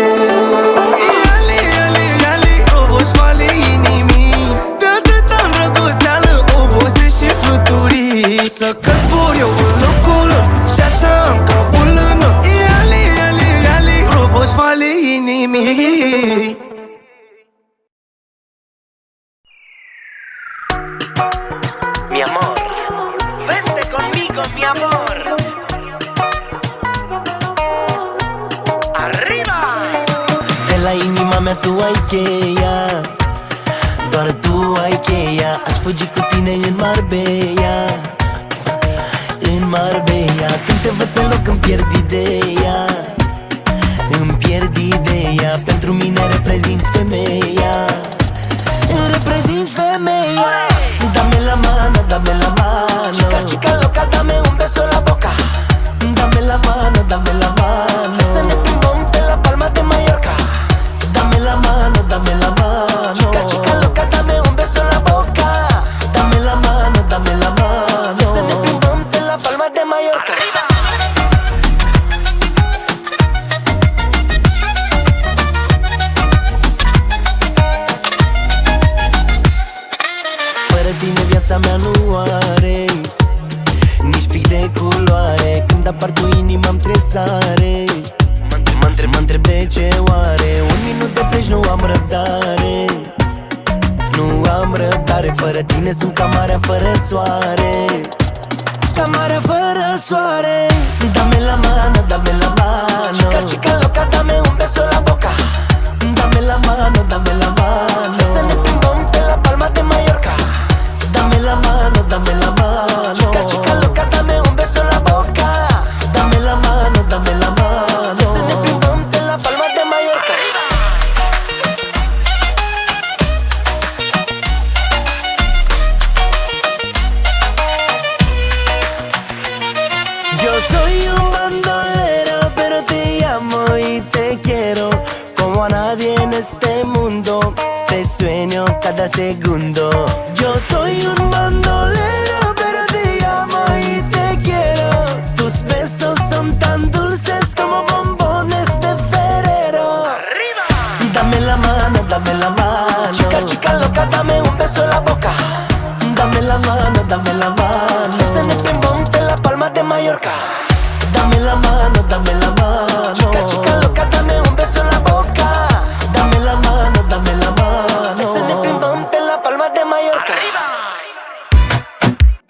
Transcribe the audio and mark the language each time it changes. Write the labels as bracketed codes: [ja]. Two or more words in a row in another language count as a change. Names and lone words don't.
[ro] Iali, iali, iali, roboșoale inimii, de atâta îndrăgosteală obose și fluturii. Să că zbor eu în locul lor și așa am capul în or. Iali, iali, iali, roboșoale inimii. [es] Mi amor, vente conmigo, mi amor. Arriba! [ro] De la inima mea tu ai cheia, doar tu ai cheia. Aș fugi cu tine în Marbella, în Marbella. Când te văd pe loc îmi pierd ideea, îmi pierd ideea. Pentru mine reprezinți femeia, îmi reprezinți femeia. [es] Dame la mano, dame la mano, chica, chica loca, dame un beso en la boca. Dame la mano, dame la mano, [ro] să ne plimbăm pe la Palma de Mallorca. [es] Dame la mano, dame la mano, chica, chica loca, dame un beso en la boca. Dame la mano, dame la mano, [ro] să ne plimbăm pe la Palma de Mallorca. Fără tine viața mea nu are nici pic de culoare. Când apar tu inima-mi tresare, mă întreb de ce oare. Un minut de pleci nu am răbdare, nu am răbdare. Fără tine sunt ca marea fără soare, ca marea fără soare. [es] Dame la mano, dame la mano, chica, chica loca, dame un beso en la boca. Dame la mano, dame la mano, [ro] să ne plimbăm pe la Palma de Mallorca. [es] Dame la mano, dame la mano, chica, chica loca, dame un beso en la boca. Dame la mano, dame la mano, [ro] să ne plimbăm pe la Palma de Mallorca. [es] Yo soy un bandolero, pero te llamo y te quiero como a nadie en este mundo. Te sueño cada segundo. Yo soy un bandolero, pero te llamo y te quiero. Tus besos son tan dulces como bombones de Ferrero. Arriba. Dame la mano, dame la mano, chica, chica loca, dame un beso en la boca. Dame la mano, dame la mano, [ro] să ne plimbăm pe la Palma de Mallorca. [es] Dame la mano, dame la mano, chica, chica loca, dame un beso en la boca. Dame la mano, dame la mano, [ro] să ne plimbăm pe la Palma de Mallorca. Arriba.